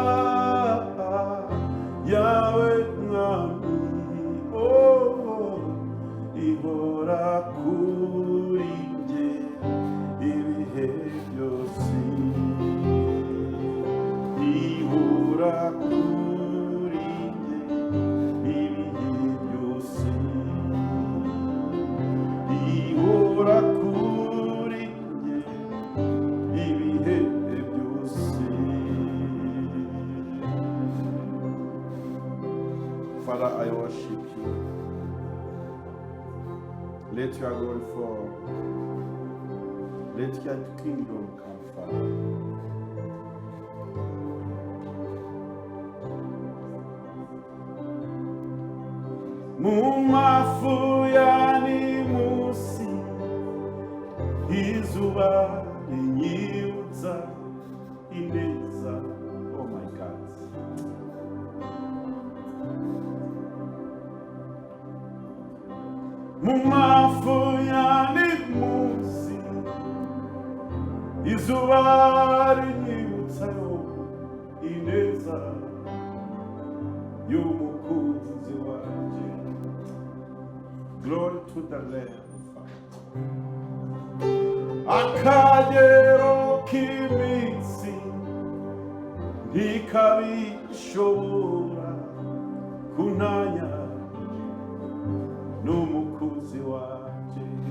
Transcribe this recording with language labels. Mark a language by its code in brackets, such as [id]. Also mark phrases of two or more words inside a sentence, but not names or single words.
[rn] yawe mwami, ihora kuri njye ibihe byose, ihora kuri njye ibihe byose, ihora kuri njye ibihe byose. [en] Father, I worship you. Let your glory fall. Let your kingdom come, Father. [rn] Mumafu yani musi, izuba rinyibutsa ineza. [en] Oh my God. [rn] Mumafu yani musi, izuba rinyibutsa ineza y'umukunzi wanje. [en] Glory to the Lamb. [rn] Akagero k'iminsi ntikabishobora kunanya n'umukunzi wanje.